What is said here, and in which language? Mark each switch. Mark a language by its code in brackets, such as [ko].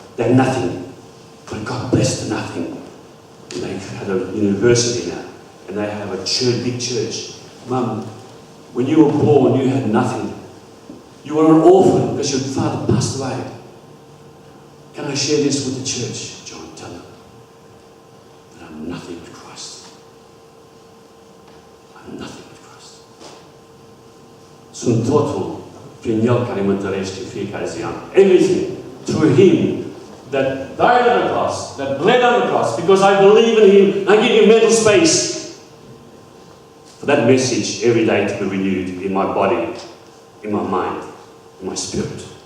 [en] They had nothing, but God blessed the nothing. And they had a university now, and they have a church, big church. Mum, when you were born, you had nothing. You were an orphan because your father passed away. Can I share this with the church? John, tell them that I'm nothing with Christ. I'm nothing with Christ. [ro] Sunt totul prin El care mă întărește fiecare zi. [en] Everything through Him that died on the cross, that bled on the cross, because I believe in Him. I give you mental space for that message every day to be renewed in my body, in my mind, in my spirit.